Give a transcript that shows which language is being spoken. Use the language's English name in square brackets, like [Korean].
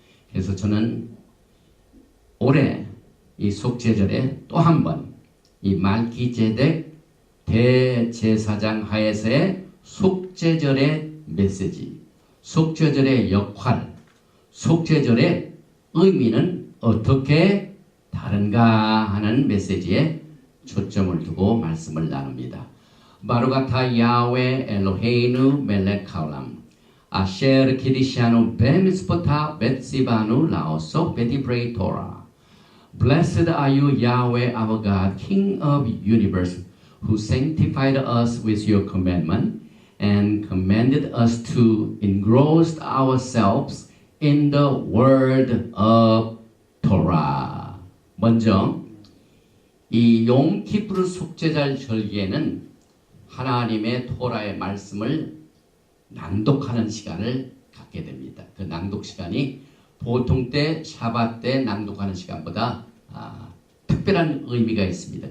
[Korean] 그래서 저는 올해 이 속죄절에 또 한 번 이 말키ጼ덱 대제사장 하에서의 속죄절의 메시지, 속죄절의 역할, 속죄절의 의미는 어떻게 다른가 하는 메시지에 초점을 두고 말씀을 나눕니다. [Hebrew] 바루가타 야훼 엘로헤이누 멜렉 하올람 아셰르 키디샤누 베미스포타 베츠바누 라오소 베디브레이 토라. [English] Blessed are you, Yahweh our God, King of universe, who sanctified us with your commandment and commanded us to engross ourselves in the word of Torah. [Korean] 먼저 이 욤키푸르 속죄절 절기에는 하나님의 토라의 말씀을 낭독하는 시간을 갖게 됩니다. 그 낭독 시간이 보통 때 샤bat 때 낭독하는 시간보다 특별한 의미가 있습니다.